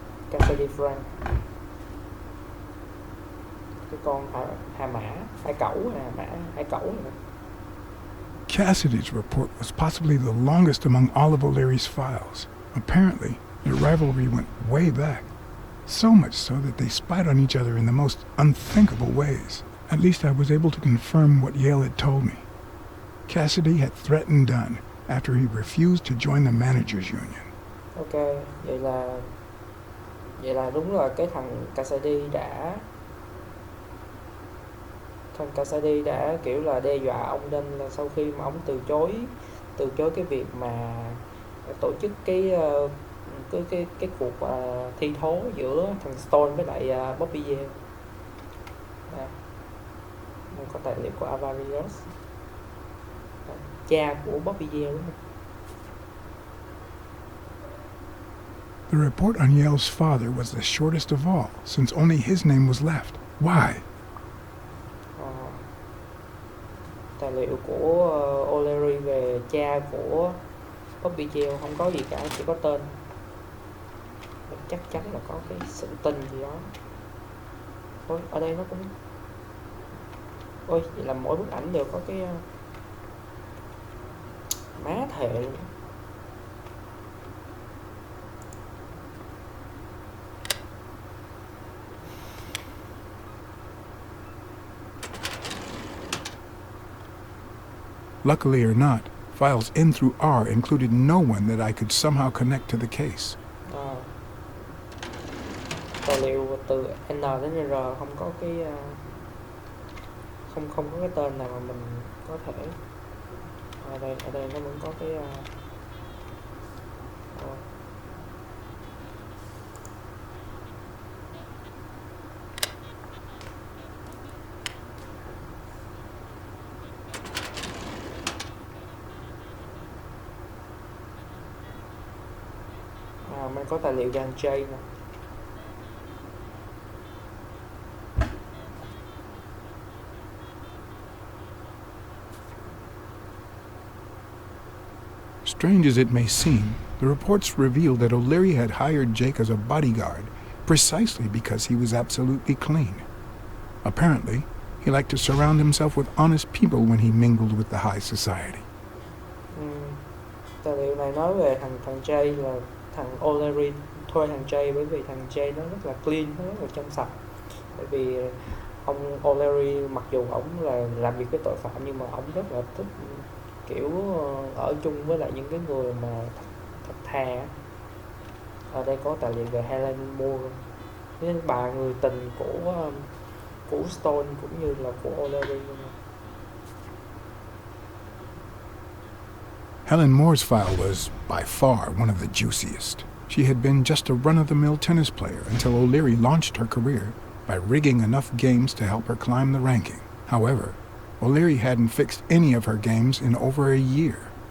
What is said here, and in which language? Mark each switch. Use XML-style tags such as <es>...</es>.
<vi>Cassidy Frank, cái con hải cẩu này.</vi> <en>Cassidy's report was possibly the longest among all of O'Leary's files. Apparently, their rivalry went way back. So much so that they spied on each other in the most unthinkable ways. At least I was able to confirm what Yale had told me. Cassidy had threatened Dunn after he refused to join the managers' union.</en> <vi>Ok, vậy là đúng là cái thằng Cassidy thằng Cassidy đã kiểu là đe dọa ông nên là sau khi mà ông từ chối cái việc mà tổ chức cái cuộc thi thố giữa thằng Stone với lại Bobby Yale. Đây có tài liệu của Avarius, cha của Bobby Yale đúng không?</vi> <en>The report on Yale's father was the shortest of all, since only his name was left. Why?</en> <vi>Tài liệu của O'Lerry về cha của Bobby Yale không có gì cả, chỉ có tên. Chắc chắn là có cái sự tin gì đó. Ôi, ở đây nó cũng... Ôi, vậy là mỗi bức ảnh đều có cái... má thề luôn.</vi> <en>Luckily or not, files in through R included no one that I could somehow connect to the case.</en> <vi>Tài liệu từ N đến R không có cái không có cái tên nào mà mình có thể ở đây nó vẫn có cái mình có tài liệu dàn J nè.</vi> <en>Strange as it may seem, the reports revealed that O'Leary had hired Jake as a bodyguard precisely because he was absolutely clean. Apparently, he liked to surround himself with honest people when he mingled with the high society.</en> <vi>Tài liệu này nói về thằng Jay là thằng O'Leary thuê thằng Jay bởi vì thằng Jay nó rất là clean, nó rất là trong sạch. Bởi vì ông O'Leary mặc dù ổng là làm việc với tội phạm nhưng mà ổng rất là thích kiểu ở chung với lại những cái người mà thật thà. Ở đây có tài liệu về Helen Moore, với bà người tình của Stone cũng như là của O'Leary.</vi> <en>Helen Moore's file was, by far, one of the juiciest. She had been just a run-of-the-mill tennis player until O'Leary launched her career by rigging enough games to help her climb the ranking. However, O'Leary hadn't fixed any of her games in over a year.</en>